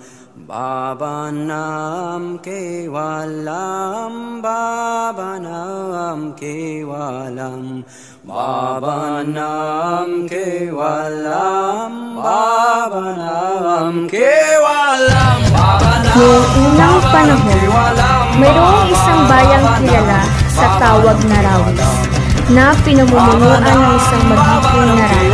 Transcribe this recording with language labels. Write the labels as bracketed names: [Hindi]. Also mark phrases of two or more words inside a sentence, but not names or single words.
[Sanskrit] भवनम् केवलम्, भवनम् केवलम्, भवनम् केवलम्, भवनम् केवलम्. [Filipino] Noong unang panahon, mayroong isang bayang kilala sa tawag na Rawis na pinamumunuan ng isang magiging na rani.